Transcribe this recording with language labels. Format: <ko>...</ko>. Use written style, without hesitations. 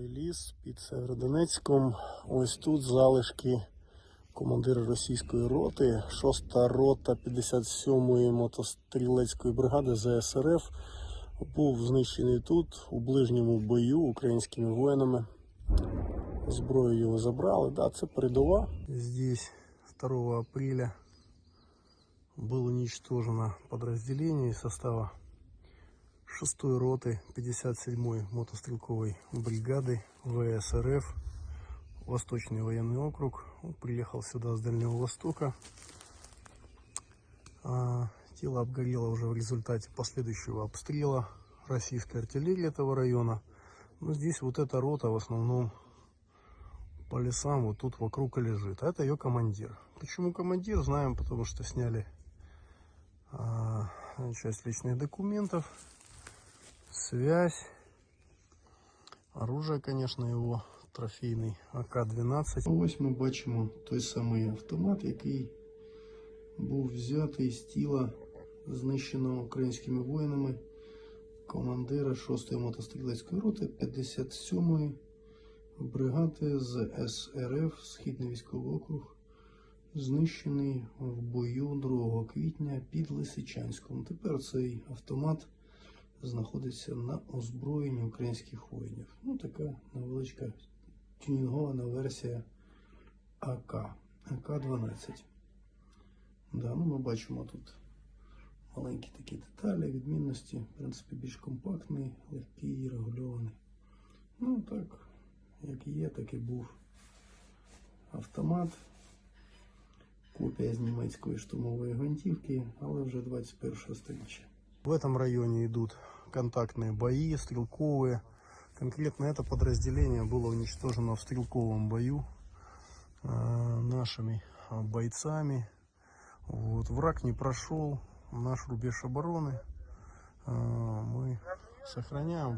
<uk>ліс під Северодонецьком. Ось тут залишки командира російської роти, 6-та рота 57-ї мотострілецької бригади ЗСРФ. Був знищений тут, у ближньому бою українськими воїнами. Зброю його забрали. Да, це передова.</uk> <ru>Здесь 2 апреля было уничтожено подразделение из состава 6-й роты 57-й мотострелковой бригады ВСРФ, Восточный военный округ. Он приехал сюда с Дальнего Востока. Тело обгорело уже в результате последующего обстрела российской артиллерии этого района. Но здесь вот эта рота в основном по лесам вот тут вокруг и лежит. А это ее командир. Почему командир, знаем, потому что сняли часть личных документов, связь, оружие, конечно, его трофейний АК-12.</ru> <uk>Ось ми бачимо той самий автомат, який був взятий з тіла знищеного українськими воїнами командира 6-ї мотострілецької роти 57-ї бригади з СРФ, Східний військовий округ, знищений в бою 2 квітня під Лисичанськом. Тепер цей автомат знаходиться на озброєнні українських воїнів. Ну, така невеличка тюнінгована версія АК-12. Да, ну ми бачимо тут маленькі такі деталі, відмінності. В принципі, більш компактний, легкий і регульований. Ну, так, як є, так і був автомат. Копія з німецької штурмової гвинтівки, але вже 21 століття.</uk> <ru>В этом районе идут контактные бои, стрелковые. Конкретно это подразделение было уничтожено в стрелковом бою нашими бойцами. Вот. Враг не прошел наш рубеж обороны. Мы сохраняем.</ru>